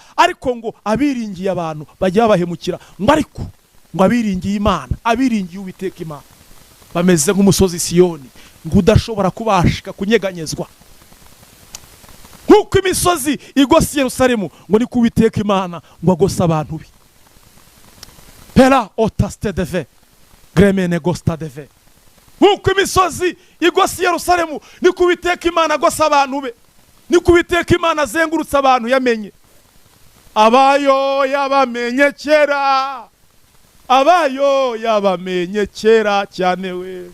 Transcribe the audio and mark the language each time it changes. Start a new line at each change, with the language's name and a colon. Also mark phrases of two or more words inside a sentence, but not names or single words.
Kinyarwanda: Ariko ngo abiringiye abantu bajya babahemukira. Ngo ariko ngo abiringiye Imana, abiringiye Uwiteka Imana bameze nk'umusozi Siyoni, ngo udashobora kubashika kunyeganyezwa. Nk'uko imisozi igose Yerusalemu, ngo ni ku Uwiteka Imana ngo agose abantu be. Pera otaste deve gremene gosta deve. Nk'uko imisozi igose Yerusalemu, ni ku Uwiteka Imana agose abantu be, ni ku Uwiteka Imana azengurutse abantu yamenye. Abayo yabamenye kera, abayo yabamenye kera cyane we.